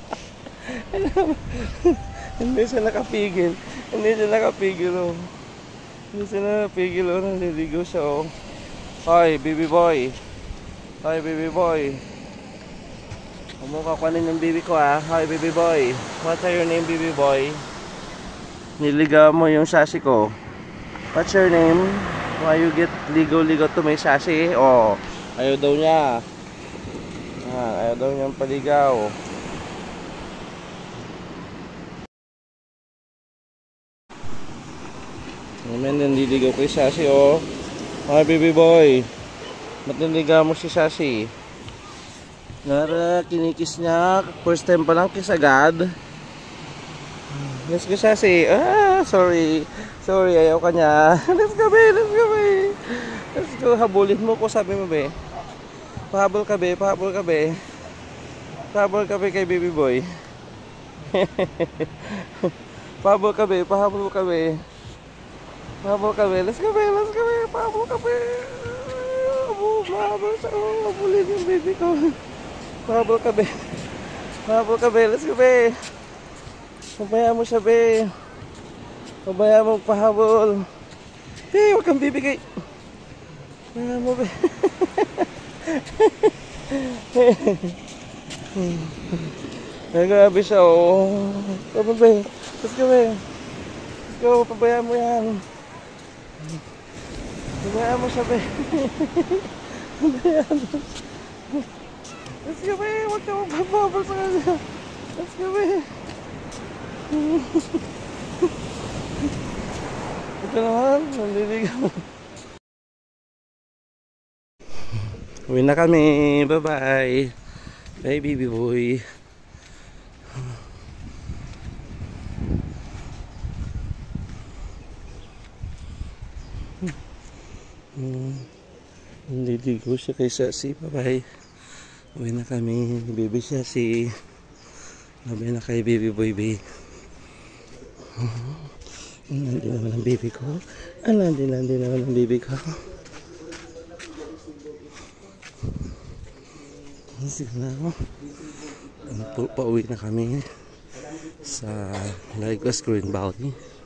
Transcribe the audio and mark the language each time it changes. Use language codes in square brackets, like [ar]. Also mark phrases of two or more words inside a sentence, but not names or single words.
[tl] Hindi siya nakapigil, oh. Hindi siya nakapigil, oh. Naliligo siya, oh. Hoy, [en] baby boy. [tl] Huwag mo kakuanin yung baby ko, ah. Hoy, [en] baby boy. What's your name, baby boy? [tl] Niligaw mo yung sashi ko. [en] What's your name? Why you get ligaw-ligaw to may sashi? [tl] Oh, ayaw daw niya. Ayaw daw niyang paligaw. Naman, nandiligaw kay Sashi, oh. [en] Hi, baby boy. [tl] Ba't nandiligaw mo si Sashi? Nara, kinikis niya. [en] First time [tl] pa lang kiss agad. [en] Let's go, Sashi. Sorry, [tl] ayaw ka niya. [en] Let's go, be. Let's go, [tl] habulin mo ko, sabi mo, be. Pahabol ka, be. Pahabol ka, be, kay [en] baby boy. [tl] Pahabol ka, be. [en] Let's go, be. [tl] Pahabol ka, be. Habulin yung baby ko. Pahabol ka, [en] be. Let's go, be. [tl] Pabayaan mo siya, be. Pabayaan mo pahabol. Be, huwag kang bibigay. Pabayaan mo, be. Nagabi siya, oh. [en] Come on, be. Let's go, be. Let's go, [tl] pabayaan mo yan. Pabayaan mo siya, be. Pabayaan mo. [en] Let's go, be. [tl] Huwag ka magpapabol sa kanya. [en] Let's go, be. [tl] Ito naman, nandiligaw. Uwi na kami. [en] Bye-bye. Bye, baby boy. [tl] Nandiligaw siya kay Sashi. Bye-bye. Uwi na kami. Baby Sashi. Bye-bye na kay [en] baby boy, [tl] babe. Nandito naman ang baby ko. Nandito naman ang baby ko. Sige na ako. Pauwi na kami sa Lagos Green Valley.